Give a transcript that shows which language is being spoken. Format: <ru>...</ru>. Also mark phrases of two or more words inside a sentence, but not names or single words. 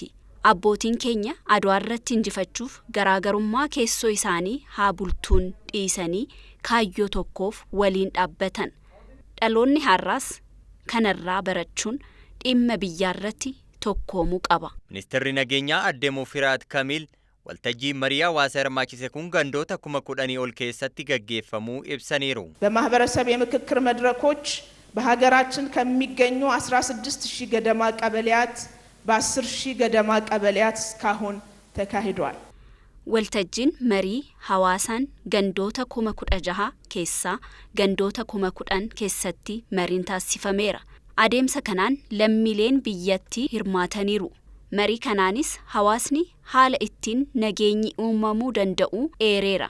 <om>Abbootiin keenya Adawaarratti injifachuuf garaagarummaa keessoo isaanii haa bultuun dhiisanii kaayyoo tokkoof waliin dhaabbatan. Dhaloonni har'aas kanarraa barachuun dhimma biyyaarratti tokkoomuu qaba. Ministeerri nageenyaa Aadde Mufariyaat Kaamil waltajjiin marii hawaasa hirmaachise kun gandoota 10,000 ol keessatti gaggeeffamuu ibsaniiru.</om> <am>በማህበረሰብ የምክክር መድረኮች በሀገራችን ከሚገኙ 16000 ገደማ ቀበሌያት በ10000 ገደማ ቀበሌያት እስካሁን ተካሂዷል።</am> <om>waltajjiin marii hawaasaan gandoota 16,000 keessaa gandoota 10,000 keessatti mariin taasifameera. Adeemsa kanaan lammiileen biyyattii hirmaataniiru. Marii kanaanis hawaasni haala ittiin nageenyi uumamuu danda'u eereera.</om>